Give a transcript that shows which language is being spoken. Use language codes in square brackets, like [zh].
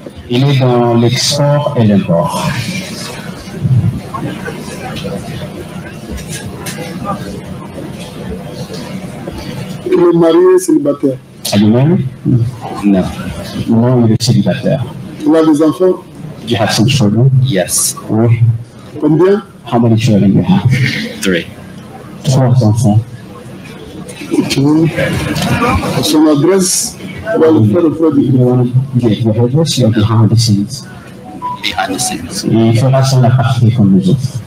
[fr] Il est dans l'export et l'import. Il est marié, célibataire. À lui-même? [en] No. [fr] Non, il est célibataire. Il a des enfants? [en] Do you have some children? Yes. [fr] Oui. Combien? [en] How many children do you have? 3. [fr] 3 enfants. Ok. Son adresse, on va le faire auprès du gouvernement. [en] Your address, you're behind the scenes. Behind the scenes. [fr] Et il fera ça la partie comme les autres.